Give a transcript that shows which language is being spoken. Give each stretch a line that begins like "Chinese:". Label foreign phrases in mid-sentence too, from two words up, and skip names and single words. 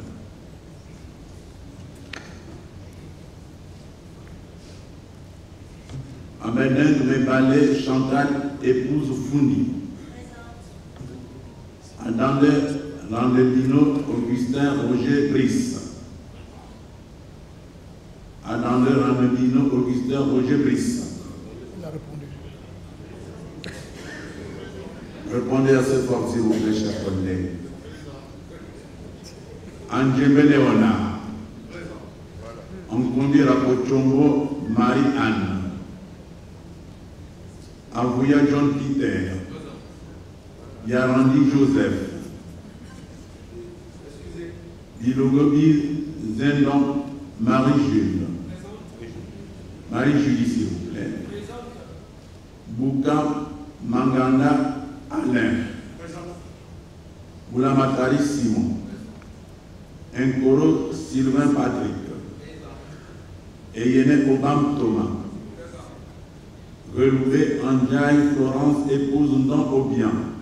French: Amédin Mébale Chantal, épouse Founi. Adande Landebino Augustin Roger Brice. Adande Landebino Augustin Roger Brice. Il a répondu. Répondez assez fort, s'il vous plaît, chers collègues. Andjembe Léona. Nkondi Rapochombo Marie-Anne. Avouya John Peter. Yarandi Joseph. Bilogobi Zendon Marie-Jules. Marie-Julie, s'il vous plaît. Bouka Manganda Alain. Boulamatari Simon. Nkoro Sylvain Patrick. Eyene Obam Thomas. Reloué Andjaï Florence épouse Ndon Obian.